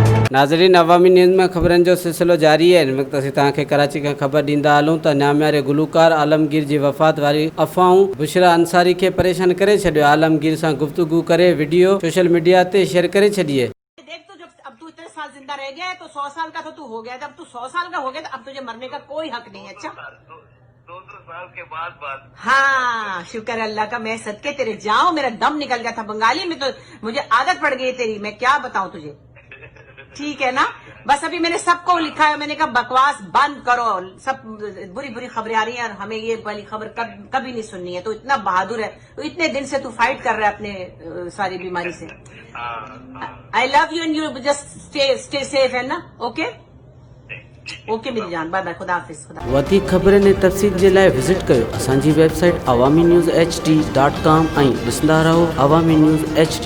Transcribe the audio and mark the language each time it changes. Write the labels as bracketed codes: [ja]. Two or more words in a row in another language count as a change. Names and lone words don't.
[sd] नाज़रीन, अवामी न्यूज़ में ख़बरनि जो सिलसिलो जारी है। हिन वक़्तु असीं तव्हांखे कराची खां ख़बर ॾींदा हलूं त नाम्यारे गुलूकार आलमगीर जी वफ़ात वारी अफ़वाहूं बुशरा अंसारी खे परेशान करे छॾियो। आलमगीर सां गुफ्तगू करे वीडियो [en] social media [sd] ते शेयर करे छॾी है। [ur] دیکھ، تو جب اب تو اتنے سال زندہ رہ گیا ہے تو 100 سال کا تو تو ہو گیا. جب تو 100 سال کا ہو گیا تو اب تجھے مرنے کا کوئی حق نہیں ہے. अच्छा, 200 سال کے بعد بات. ہاں، شکر اللہ کا، میں صدقے تیرے جاؤں، میرا دم نکل گیا تھا. بنگالی میں تو مجھے عادت پڑ گئی تیری، میں کیا بتاؤں تجھے. ٹھیک ہے نا، بس ابھی میں نے سب کو لکھا ہے، میں نے کہا بکواس بند کرو، سب بری بری خبریں آ رہی ہیں اور ہمیں یہ والی خبر کبھی نہیں سننی ہے. تو اتنا بہادر ہے، تو اتنے دن سے تو فائٹ کر رہا ہے اپنے ساری بیماری سے. [en] I love you and you just stay safe [ur] ہے نا. [en] OK OK [ur] میری جان, [en] bye bye, [ur] خدا حافظ. [sd] वधीक ख़बरनि ऐं तफ़सील जे लाइ विज़िट कयो असांजी वेबसाइट awamiNewsHD.com ऐं ॾिसंदा रहो अवामी न्यूज़ HD।